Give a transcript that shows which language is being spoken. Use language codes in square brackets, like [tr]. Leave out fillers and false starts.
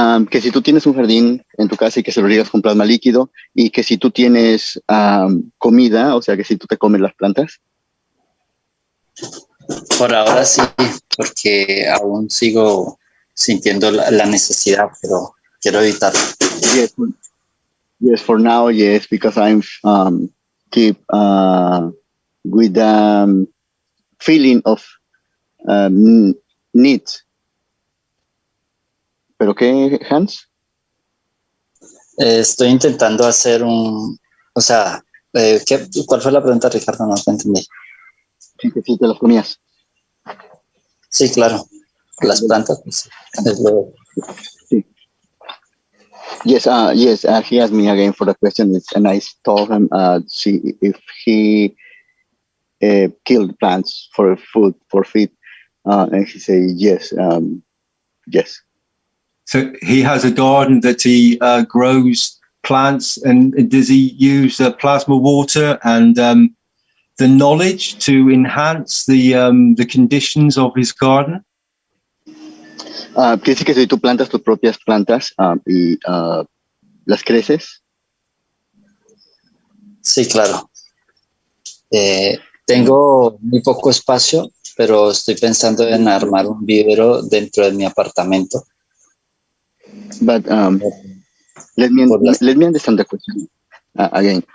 [es] Que si tú tienes un jardín en tu casa y que se lo riegas con plasma líquido, y que si tú tienes comida, o sea, que si tú te comes las plantas. Por ahora sí, porque aún sigo sintiendo la necesidad, pero quiero evitarlo. [en] Yes, for now, yes, because I'm keep with the feeling of need. [es] ¿Pero qué, Hans? Estoy intentando hacer o sea, ¿cuál fue la pregunta, Ricardo? No te entendí. Sí, que sí, te las comías. Sí, claro. Las plantas, pues, es lo... Sí. [en] Yes, he asked me again for the question, and I told him see if he killed plants for food, for feed, and he said yes, yes. So he has a garden that he grows plants, and does he use plasma water and the knowledge to enhance the conditions of his garden? [es] Quiere decir que si tú plantas tus propias plantas y las creces. Sí, claro. Tengo muy poco espacio, pero estoy pensando en armar un vivero dentro de mi apartamento. [en] But let me understand the question again.